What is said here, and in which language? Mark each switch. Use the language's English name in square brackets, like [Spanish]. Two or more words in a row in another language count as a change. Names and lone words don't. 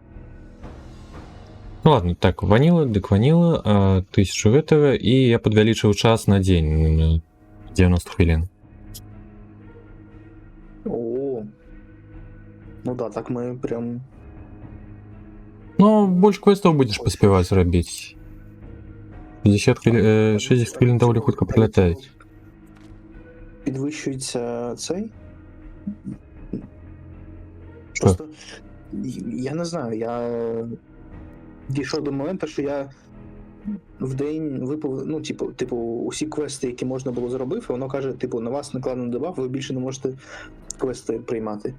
[Belarusian] Ну ладно, так, ваніла, 1000 гэтага, і я падвялічыў час на дзень, 90 хвілін. О, ну да, так мы прям... Ну, больш квестаў будзеш паспяваць зрабіць. 60 хвілін даволі хутка прилятаюць. [Ukrainian] Підвищується цей? Що? Просто, я не знаю, я дійшов до моменту, що я в день випав, ну, типу, усі квести, які можна було зробити, воно каже, типу, на вас накладено дебаф, ви більше не можете квести приймати.